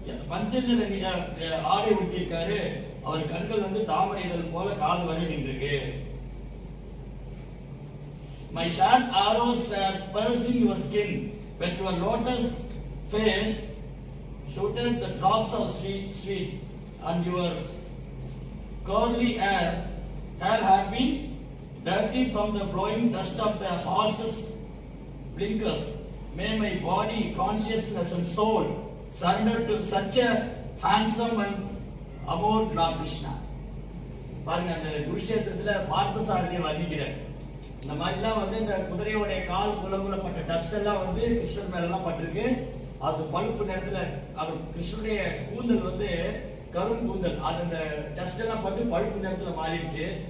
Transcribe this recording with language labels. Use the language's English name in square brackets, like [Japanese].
[Tamil] பஞ்சநிற ஆடை உடுத்திருக்காரு. அவர் கண்கள் வந்து தாமரை இதழ் போல காது வரை நின்றிருக்கு. [English] My sharp arrows were piercing your skin when your lotus face shooted the drops of sweat, and your curly hair had been dirty from the blowing dust of the horses' blinkers. May my body, consciousness and soul surrender to such a handsome and abode Lord Krishna. [Tamil] பாருங்க, அந்த குருஷேத்திரத்துல பார்த்தசாரதியை வர்ணிக்கிறார். இந்த மாதிரிலாம் வந்து இந்த குதிரையோடைய கால் குலகுலப்பட்ட dust எல்லாம் வந்து கிருஷ்ணன் மேல எல்லாம் பட்டிருக்கு. அது பழுப்பு நேரத்துல, அது கிருஷ்ணனுடைய கூந்தல் வந்து கரும் கூந்தல், அது அந்த டஸ்ட் எல்லாம் பட்டு பழுப்பு நேரத்துல மாறிடுச்சு.